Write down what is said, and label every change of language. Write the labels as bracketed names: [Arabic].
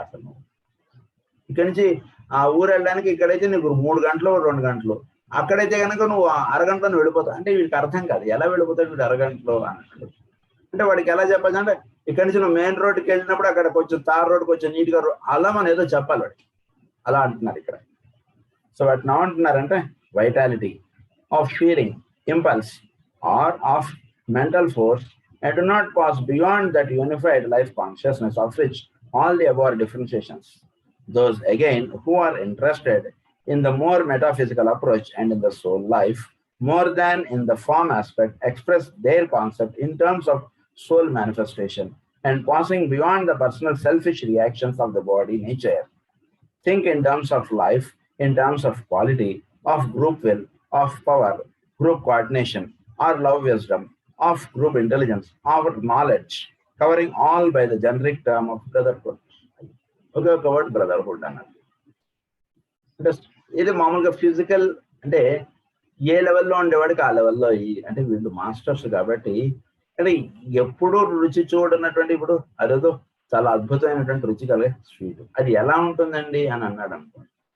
[Telugu] అసలు ఇక్కడి నుంచి ఆ ఊరు వెళ్ళడానికి ఇక్కడైతే నీకు 3 గంటలు 2 గంటలు, అక్కడైతే కనుక నువ్వు అరగంటలో వెళ్ళిపోతావు. అంటే వీడికి అర్థం కాదు ఎలా వెళ్ళిపోతాడు వీడు అరగంటలో అన్నట్టు. అంటే వాడికి ఎలా చెప్పచ్చు అంటే ఇక్కడి నుంచి నువ్వు మెయిన్ రోడ్డుకి వెళ్ళినప్పుడు అక్కడ కొంచెం తార్ రోడ్డు కొంచెం నీట్గా అలా మనం ఏదో చెప్పాలి వాడికి, అలా అంటున్నారు ఇక్కడ. సో వాటిని ఏమంటున్నారంటే [English] Vitality of feeling, impulse, or of mental force, and do not pass beyond that unified life consciousness of which all the above differentiations. Those again who are interested in the more metaphysical approach and in the soul life more than in the form aspect express their concept in terms of soul manifestation, and passing beyond the personal selfish reactions of the body nature think in terms of life, in terms of quality, of group will, of power, group coordination, or love wisdom, of group intelligence, or knowledge, covering all by the generic term of brotherhood. [Telugu] ఒక word brotherhood అన్నది. అంటే ఇది మామూలుగా physical, అంటే ఏ లెవెల్లో ఉండేవాడికి ఆ లెవెల్లో అంటే వీళ్ళు మాస్టర్స్ కాబట్టి అంటే ఎప్పుడూ రుచి చూడనటువంటి, ఇప్పుడు అదేదో చాలా అద్భుతమైనటువంటి రుచి కలిగే స్వీట్, అది ఎలా ఉంటుందండి అని అన్నాడు అనుకోండి.